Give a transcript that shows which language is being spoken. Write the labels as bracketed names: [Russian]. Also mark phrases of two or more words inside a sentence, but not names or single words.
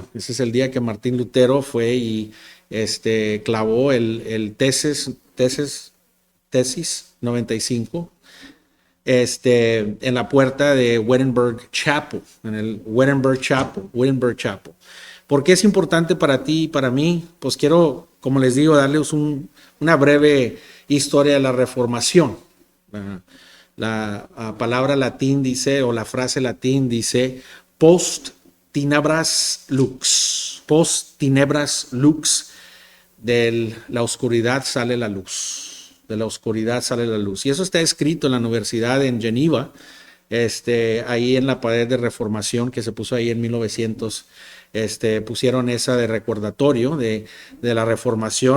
[Spanish] Ese es el día que Martín Lutero fue y clavó el tesis 95 en la puerta de Wittenberg Chapel, en el Wittenberg Chapel. ¿Por qué es importante para ti y para mí? Pues quiero, como les digo, darles una breve historia de la Reformación. La palabra latín dice, o la frase latín dice, [Latin] post tenebras lux. Post tenebras lux, [Spanish] de la oscuridad sale la luz. De la oscuridad sale la luz. Y eso está escrito en la Universidad en Geneva, ahí en la pared de Reformación que se puso ahí en 1900. Pusieron esa de recordatorio de la Reformación.